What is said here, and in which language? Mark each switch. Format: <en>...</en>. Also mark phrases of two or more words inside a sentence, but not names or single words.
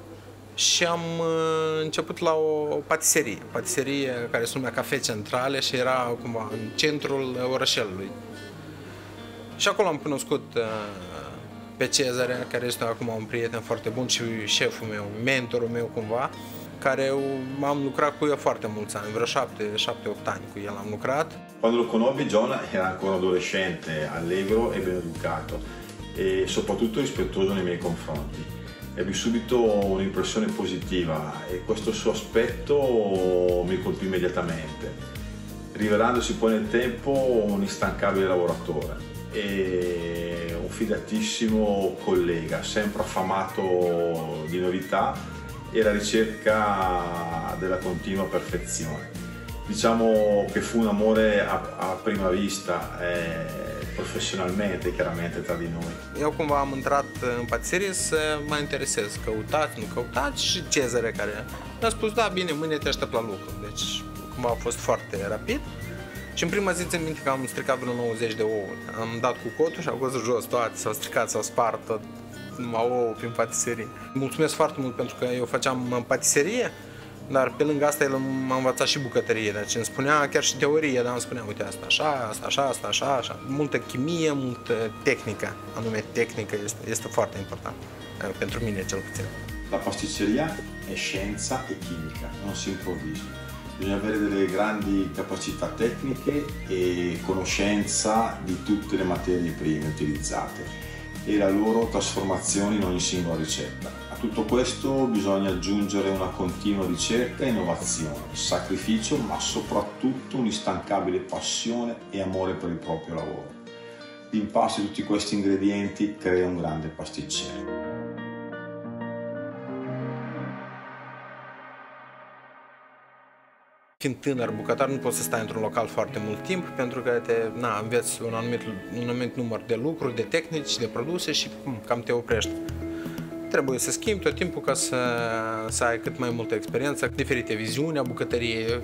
<ro>Și am început la o patiserie care se numea Cafe Centrale și era cumva în centrul orășelului. Și acolo am cunoscut pe Cezare, care este acum un prieten foarte bun și șeful meu, mentorul meu cumva, care am lucrat cu el foarte mulți ani, vreo 7-8 ani cu el am lucrat.</ro> <it>Quando lo conobbi John era ancora adolescente, allegro e ben educato e soprattutto rispettoso nei miei confronti. Ebbi subito un'impressione positiva e questo suo aspetto mi colpì immediatamente, rivelandosi poi nel tempo un instancabile lavoratore e un fidatissimo collega, sempre affamato di novità e alla ricerca della continua perfezione. Diciamo che fu un amore a prima vista, profesionalmente, chiaramente, tra di noi.</it> <ro>Eu cumva am intrat în patiserie să mă interesez, căutați, nu căutați, și Cezare care mi-a spus, da, bine, mâine te aștept la lucru. Deci cumva a fost foarte rapid. Și în prima zi țin minte că am stricat vreo 90 de ouă. Am dat cu cotul și au căzut jos toate, s-au stricat, s-au spart tot, numai ouă prin patiserie. Mulțumesc foarte mult pentru că eu făceam în patiserie, dar pe lângă asta el m-a învățat și bucătărie. Deci îmi spunea chiar și teorie, dar îmi spunea, uite, asta așa, asta așa, asta așa, așa. Multă chimie, multă tehnică, anume tehnică este foarte important, pentru mine cel puțin.</ro> <it>La pasticceria è scienza e chimica, non si improvvisa. Bisogna avere delle grandi capacità tecniche e conoscenza di tutte le materie prime utilizzate e la loro trasformazione in ogni singola ricetta. A tutto questo bisogna aggiungere una continua ricerca e innovazione, sacrificio ma soprattutto un'instancabile passione e amore per il proprio lavoro. L'impasto di tutti questi ingredienti crea un grande pasticcere.</it> <ro>Fiind tânăr bucătar, nu poți să stai într-un local foarte mult timp, pentru că înveți un anumit număr de lucruri, de tehnici, de produse și cam te oprești. Trebuie să schimbi tot timpul ca să ai cât mai multă experiență, diferite viziuni a bucătăriei.</ro>